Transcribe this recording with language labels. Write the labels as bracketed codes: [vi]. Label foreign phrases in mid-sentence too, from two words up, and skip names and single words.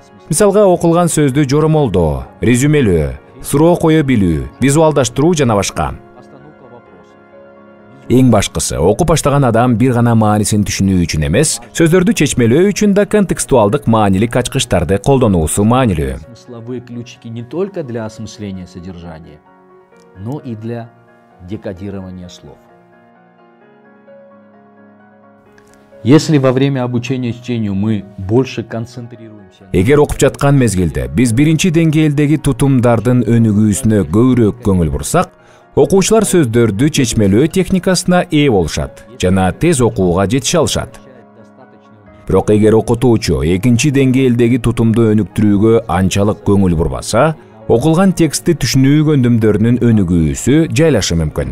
[ky] Мисалга, окулган сөздү жоромолдоо, резюмелөө, суроо кое билүү, визуалдаштыруу жана башка. Эң башкысы, окуп баштаган адам бир гана маанисин түшүнүү үчүн эмес, сөздөрдү чечмелөө үчүн да контекстуалдык маанилик ачкычтарды колдонуусу маанилүү. [ru] Смысловые ключики не только для осмысления содержания, но и для декодирования слов. Если во время обучения чтению мы больше концентрируемся... [ky] Эгер окуп жаткан мезгилде биз биринчи деңгээлдеги тутумдардын өнүгүүсүнө көбүрөөк көңүл бурсак, окуучулар сөздөрдү чечмелөө техникасына ээ болушат жана тез окууга жетише алышат. Бирок эгер окутуучу экинчи деңгээлдеги тутумду өнүктүрүүгө анчалык көңүл бурбаса, окулган текстти түшүнүү көндүмдөрүнүн өнүгүүсү жайлашы мүмкүн.